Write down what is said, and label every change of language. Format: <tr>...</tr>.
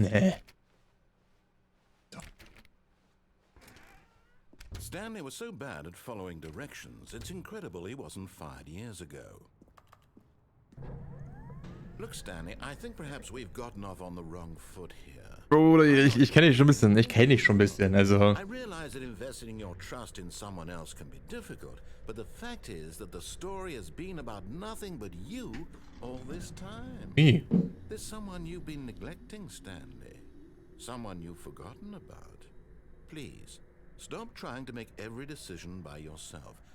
<de>Nee.</de> <en>Stanley was so bad at following directions, it's incredible he wasn't fired years ago. Look, Stanley, I think perhaps we've gotten off on the wrong foot here.</en> <de>Bro, ich kenne dich schon ein bisschen. Ich kenne dich schon ein bisschen, also...</de> <en>I realize that investing your trust in someone else can be difficult, but the fact is that the story has been about nothing but you all this time.</en> <de>Wie?</de> <en>There's someone you've been neglecting, Stanley. Someone you've forgotten about. Please, stop trying to make every decision by yourself.</en>